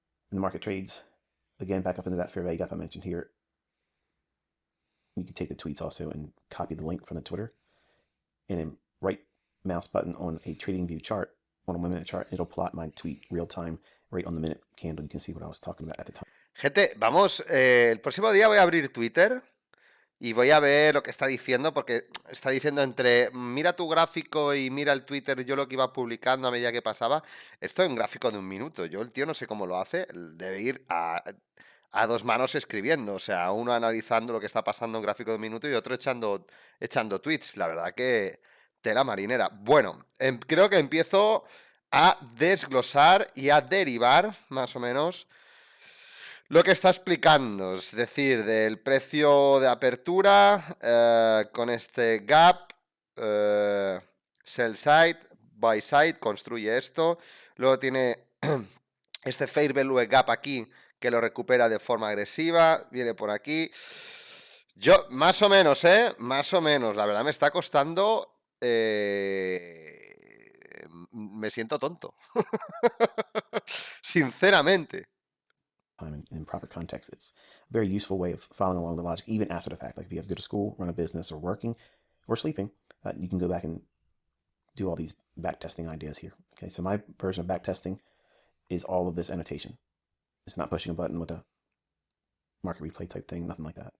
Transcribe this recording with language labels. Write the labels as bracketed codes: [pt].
[en] And the market trades, again, back up into that fair value gap I mentioned here. You can take the tweets also and copy the link from the Twitter. And then right mouse button on a trading view chart, on a 1 minute chart, it'll plot my tweet real time right on the minute candle. You can see what I was talking about at the time. [es] Gente, vamos, el próximo día voy a abrir Twitter y voy a ver lo que está diciendo, porque está diciendo entre mira tu gráfico y mira el Twitter, yo lo que iba publicando a medida que pasaba. Esto en gráfico de 1 minuto. Yo el tío no sé cómo lo hace, debe ir a 2 manos escribiendo, o sea, uno analizando lo que está pasando en gráfico de 1 minuto y otro echando tweets. La verdad que tela marinera. Bueno, creo que empiezo a desglosar y a derivar, más o menos, lo que está explicando, es decir, del precio de apertura con este gap, sell side, buy side, construye esto. Luego tiene este fair value gap aquí, que lo recupera de forma agresiva, viene por aquí. Yo, más o menos, más o menos, la verdad me está costando, me siento tonto, sinceramente. [en] Time in proper context. It's a very useful way of following along the logic, even after the fact. Like if you have to go to school, run a business, or working, or sleeping, you can go back and do all these backtesting ideas here. Okay, so my version of backtesting is all of this annotation. It's not pushing a button with a market replay type thing, nothing like that.